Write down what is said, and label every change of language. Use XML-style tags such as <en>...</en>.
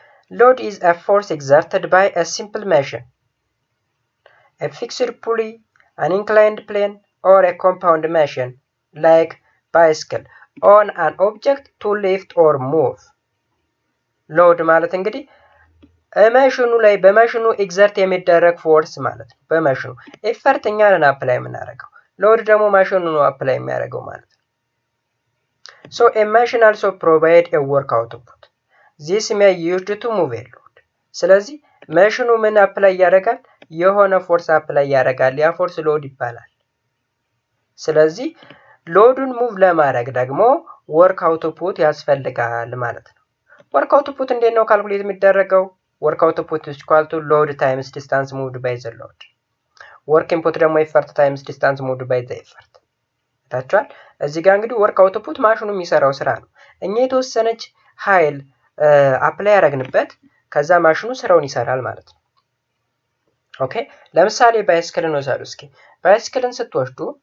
<en>ሎድ is a force exerted by a simple machine, a fixed pulley, an inclined plane or a compound machine like bicycle on an object to lift or move።</en> <am>ሎድ ማለት እንግዲህ ማሽኑ ላይ በማሽኑ ኤግዘርት የሚደረግ ፎርስ ማለት ነው።</am> <en>በማሽኑ ኤፈርት እኛ ነን አፕላይ የምናደርገው፣ ሎድ ደግሞ ማሽኑ ነው አፕላይ የሚያደርገው ማለት ነው። so a machine also provide a work output. this may used to move a load።</en> <am>ስለዚህ ማሽኑ ምን አፕላይ ያደርጋል? የሆነ ፎርስ አፕላይ ያደርጋል። ያ ፎርስ ሎድ ይባላል። ስለዚህ ሎዱን ሙቭ ለማድረግ ደግሞ ወርክ አውትፑት ያስፈልጋል ማለት ነው። ወርክ አውትፑት እንዴት ነው ካልኩሌት የሚደረገው? ወርክ አውትፑት</am> <en>is equal to load times distance moved by the load።</en> <am>ወርክ ኢንፑት ደግሞ</am> <en>effort times distance moved by the effort።</en> <am>ታቻል እዚህ ጋር እንግዲህ ወርክ አውትፑት ማሽኑ የሚሰራው ስራ ነው። እኛ የተወሰነች ኃይል አፕላይ ያደረግንበት ከዛ ማሽኑ ስራውን ይሰራል ማለት ነው። ኦኬ ለምሳሌ ባይስክልን ወሰዱ እስኪ። ባይስክልን ስትወስዱ</am>